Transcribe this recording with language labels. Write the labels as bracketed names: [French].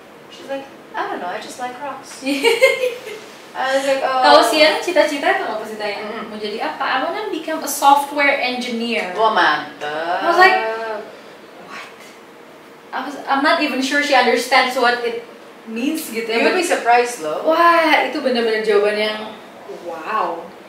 [English] She's like, I don't know, I just like rocks. I was like, oh. [Indonesian] Kalau Sian cita-cita itu apa sih tanya? Mau jadi apa? [English] I wanna become a software engineer. [Indonesian] Wah, mantap. [English] I was like, what? I'm not even sure she understands what it means gitu ya. You'll be surprised loh. [Indonesian] Wah, itu benar-benar jawaban yang wow.